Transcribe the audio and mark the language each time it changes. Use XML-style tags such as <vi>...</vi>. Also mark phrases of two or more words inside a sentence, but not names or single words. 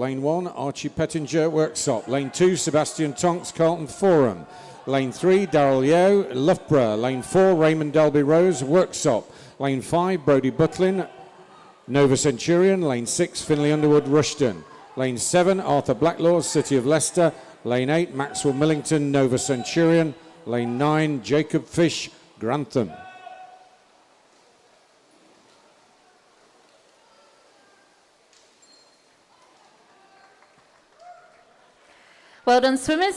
<en>Lane 1, Archie Pettinger, Worksop. Lane 2, Sebastian Tonks, Carlton Forum. Lane 3, Darrell Yeo, Loughborough. Lane 4, Raymond Dalby Rose, Worksop. Lane 5, Brodie Butlin, Nova Centurion. Lane 6, Finley Underwood, Rushden. Lane 7, Arthur Blacklaw, City of Leicester. Lane 8, Maxwell Millington, Nova Centurion. Lane 9, Jacob Fish, Grantham. Well done, swimmers.</en>